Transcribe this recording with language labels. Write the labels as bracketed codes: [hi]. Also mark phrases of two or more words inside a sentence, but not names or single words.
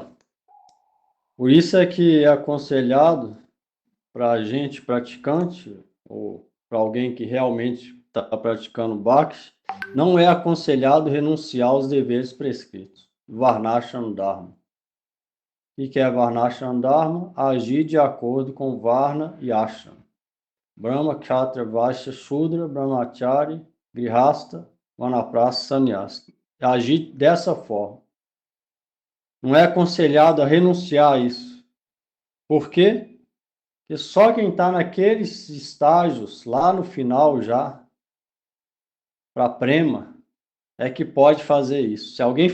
[pt] Por isso é que é aconselhado para a gente praticante, ou para alguém que realmente está praticando Bhakti, não é aconselhado renunciar aos deveres prescritos. Varnashram Dharma. O que é Varnashram Dharma? Agir de acordo com Varna e Ashram. Brahma, Kshatriya, Vaishya, Shudra, Brahmachari, Grihasta, Vanaprastha, Sannyasa. Agir dessa forma. Não é aconselhado a renunciar a isso. Por quê? Porque só quem está naqueles estágios, lá no final já, para Prema, é que pode fazer isso.